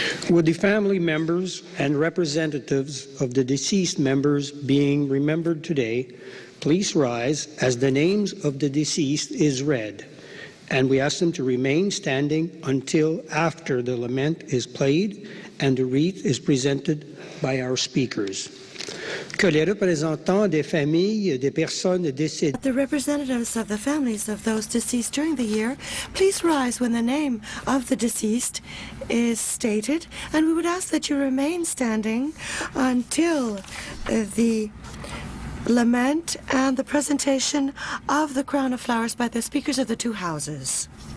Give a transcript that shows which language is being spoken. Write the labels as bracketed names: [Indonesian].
[English] Would the family members and representatives of the deceased members being remembered today please rise as the names of the deceased is read, and we ask them to remain standing until after the lament is played and the wreath is presented by our speakers. [French] Que les représentants des familles des personnes décédées. [English] The representatives of the families of those deceased during the year, please rise when the name of the deceased is stated, and we would ask that you remain standing until the lament and the presentation of the crown of flowers by the speakers of the two houses.